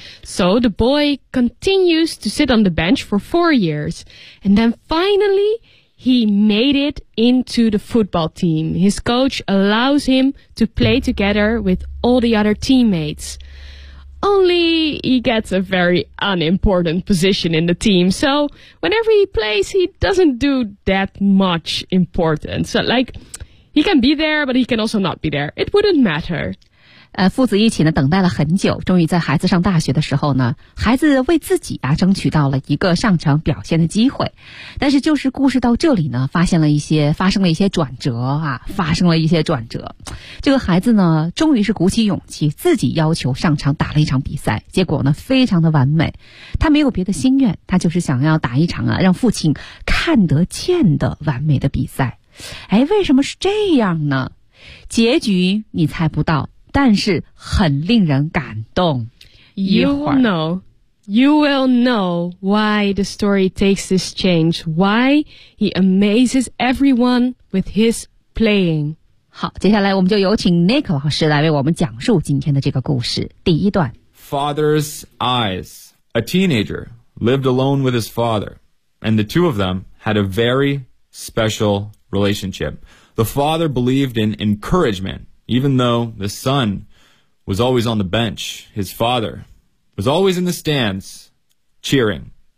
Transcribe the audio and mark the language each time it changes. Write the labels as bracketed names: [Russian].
[English] So the boy continues to sit on the bench for 4 years, and then finally,He made it into the football team. His coach allows him to play together with all the other teammates. Only he gets a very unimportant position in the team. So whenever he plays, he doesn't do that much important. So like, he can be there, but he can also not be there. It wouldn't matter. [Chinese] 父子一起呢等待了很久，终于在孩子上大学的时候呢，孩子为自己啊争取到了一个上场表现的机会。但是就是故事到这里呢，发生了一些转折。这个孩子呢终于是鼓起勇气自己要求上场打了一场比赛，结果呢非常的完美。他没有别的心愿，他就是想要打一场啊让父亲看得见的完美的比赛。哎，为什么是这样呢？结局你猜不到，但是很令人感动。 [English] You will know. You will know why the story takes this change, why he amazes everyone with his playing. [Chinese] 好，接下来我们就有请 Nick 老师来为我们讲述今天的这个故事。第一段。 [English] Father's Eyes. A teenager lived alone with his father, and the two of them had a very special relationship. The father believed in encouragement, even though the son was always on the bench. His father was always in the stands, cheering.